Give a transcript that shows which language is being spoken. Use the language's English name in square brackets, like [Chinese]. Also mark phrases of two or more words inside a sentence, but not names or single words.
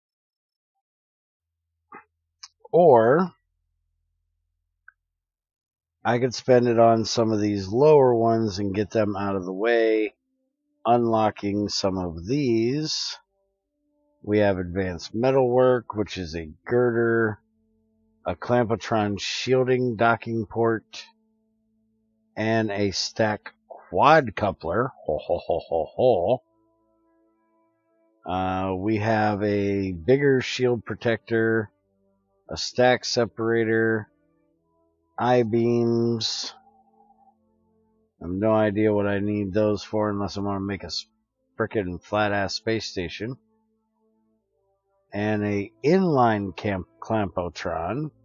[English] Or I could spend it on some of these lower ones and get them out of the way, unlocking some of these. We have advanced metalwork, which is a girder, a clampotron shielding docking port, and a stack quadcoupler. Ho ho ho ho ho. We have a bigger shield protector, a stack separator, I-beams. I have no idea what I need those for unless I want to make a frickin' flat-ass space station. And a inline clampotron.